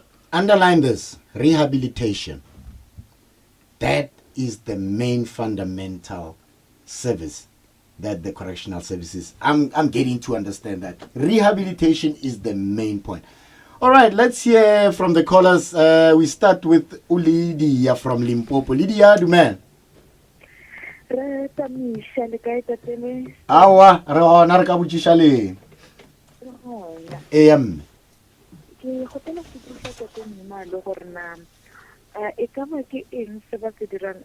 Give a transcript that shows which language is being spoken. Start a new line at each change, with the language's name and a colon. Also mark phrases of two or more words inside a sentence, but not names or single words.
English: Underline this: rehabilitation. That is the main fundamental service that the correctional services. I'm getting to understand that rehabilitation is the main point. All right, let's hear from the callers. We start with Lydia from Limpopo. Lydia, do man.
Northern Sotho: Awa, re hona re ka botšiša leng. Mme. Ke gotela go tlisa ka nna le gore na e ka ba ke eng se ba se dirang